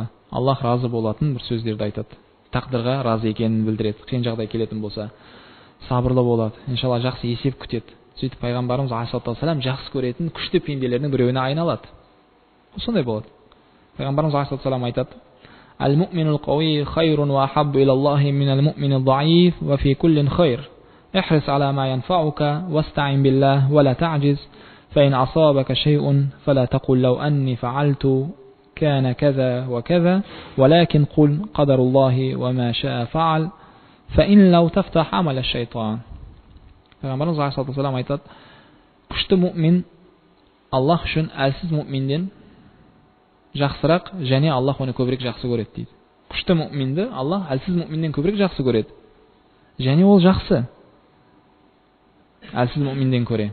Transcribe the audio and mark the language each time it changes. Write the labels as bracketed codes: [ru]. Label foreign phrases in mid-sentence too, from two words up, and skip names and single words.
[kk] Аллах разы болатын бір сөздерді айтады. Тақдырға разы екенін білдіреді. Қиын жағдай келетін болса, сабырлы болады. Иншалла жақсы есеп күтеді. Сөйтіп пайғамбарымыз алейхиссалам жақсы көретін күшті пенделердің біреуіне айналады. Сондай болады. Пайғамбарымыз алейхиссалам айтады: [ar] "المؤمن القوي خير وأحب إلى الله من المؤمن الضعيف وفي كل خير. احرص على ما ينفعك واستعن بالله ولا تعجز. فإن أصابك شيء فلا تقل لو أني فعلت كان كذا وكذا ولكن قل قدر الله وما شاء فعل فإن لو تفتح عمل الشيطان." [kk] Пайғамбарымыз алейхиссалам айтады, күшті мұъмин Аллах үшін әлсіз мұъминден жақсырақ, және Аллах оны көбірек жақсы көреді дейді. Күшті мұъминді Аллах әлсіз мұъминден көбірек жақсы көреді. Және ол жақсы әлсіз мұъминден көре.